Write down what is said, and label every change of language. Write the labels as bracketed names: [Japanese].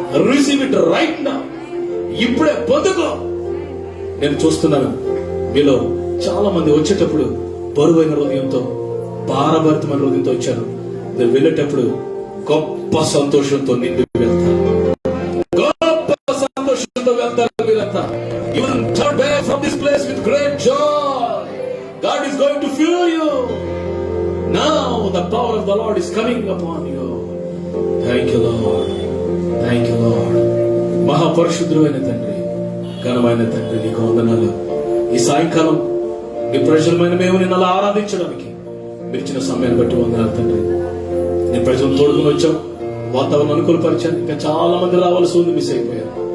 [English] Receive it right now. [Telugu] ఇప్పుడే పొందుకో. నేను చూస్తున్నాను మీలో చాలా మంది వచ్చేటప్పుడు బరువైన హృదయంతో, భారభరితమైన హృదయంతో వచ్చారు. నేను వెళ్ళేటప్పుడు గొప్ప సంతోషంతో నిండి వెళ్తాను. గొప్ప సంతోషంతో వెళ్తారు మీరంతా. [English] You will turn back from this place with great joy. God is going to fill you. Now the power of the Lord is coming upon you. Thank you Lord, thank you Lord. [Telugu] మహాపరిశుద్ధుడైన తండ్రి, ఘనమైన తండ్రి, నీకు వందనాలు. ఈ సాయంకాలం నీ ప్రజలమైన మేము నిన్ను అలా ఆరాధించడానికి మీరు ఇచ్చిన సమయాన్ని బట్టి వందనాలు తండ్రి. నీ ప్రజలు తోడుకుని వచ్చాం, వాతావరణం అనుకూలపరిచాను. ఇంకా చాలా మంది రావాల్సి ఉంది, మిస్ అయిపోయారు.